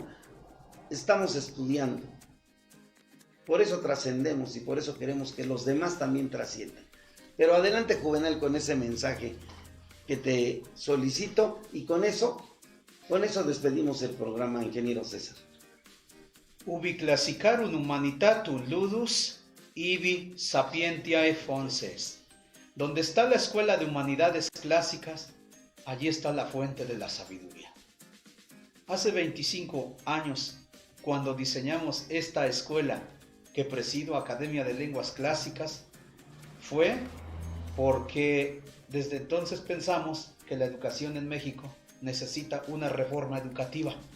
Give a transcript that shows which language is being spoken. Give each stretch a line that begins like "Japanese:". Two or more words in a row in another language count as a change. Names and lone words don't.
Spanish: Estamos estudiando. Por eso trascendemos y por eso queremos que los demás también trasciendan. Pero adelante, Juvenal, con ese mensaje que te solicito, y con eso despedimos el programa, ingeniero César.
Latin: Ubi classicarum humanitatum ludus, ibi sapientiae fonses.
Spanish: Donde está la escuela de humanidades clásicas, allí está la fuente de la sabiduría. Hace 25 años, cuando diseñamos esta escuela que presido, Academia de Lenguas Clásicas, fue porque desde entonces pensamos que la educación en México necesita una reforma educativa.